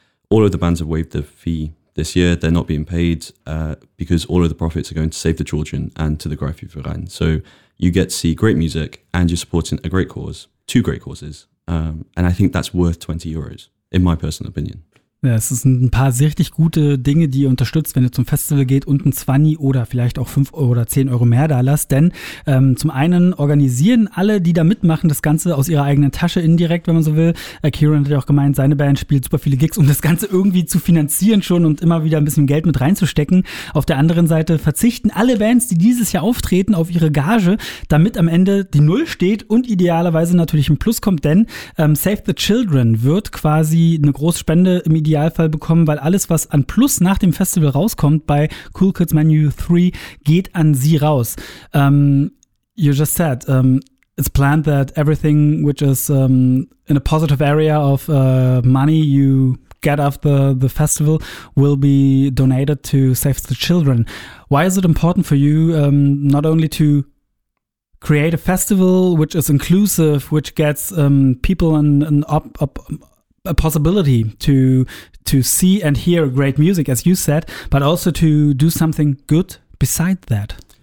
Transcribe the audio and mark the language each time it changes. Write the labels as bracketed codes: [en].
[en] All of the bands have waived the fee this year. They're not being paid because all of the profits are going to Save the Children and to the Greifi-Verein. So you get to see great music and you're supporting a great cause, two great causes. And I think that's worth 20 euros, in my personal opinion. [de] Ja, es sind ein paar sehr richtig gute Dinge, die ihr unterstützt, wenn ihr zum Festival geht und ein 20 oder vielleicht auch 5 oder 10 Euro mehr da lasst. Denn zum einen organisieren alle, die da mitmachen, das Ganze aus ihrer eigenen Tasche indirekt, wenn man so will. Kieran hat ja auch gemeint, seine Band spielt super viele Gigs, um das Ganze irgendwie zu finanzieren schon und immer wieder ein bisschen Geld mit reinzustecken. Auf der anderen Seite verzichten alle Bands, die dieses Jahr auftreten, auf ihre Gage, damit am Ende die Null steht und idealerweise natürlich ein Plus kommt. Denn Save the Children wird quasi eine Großspende im Idealfall bekommen, weil alles, was an Plus nach dem Festival rauskommt bei Cool Kids Menu 3, geht an sie raus. [en] You just said, it's planned that everything which is in a positive area of money you get after the festival will be donated to Save the Children. Why is it important for you not only to create a festival which is inclusive, which gets people in an a possibility to see and hear great music, as you said, but also to do something good beside that?